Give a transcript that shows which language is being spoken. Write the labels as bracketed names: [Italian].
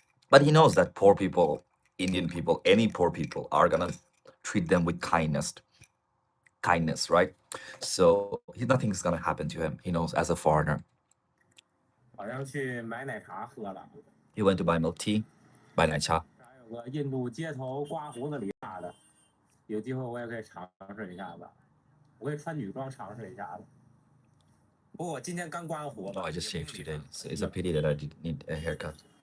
[English] But he knows that poor people, Indian people, any poor people are gonna treat them with kindness, right? So nothing's gonna happen to him. He knows as a foreigner. [Chinese] 好像去买奶茶喝了。 [English] He went to buy milk tea, buy 奶茶。 [Chinese] 还有个印度街头刮胡子理发的，有机会我也可以尝试一下子，我可以穿女装尝试一下子。不过我今天刚刮完胡子。 [English] Oh, I just shaved today. So it's a pity that I didn't need a haircut.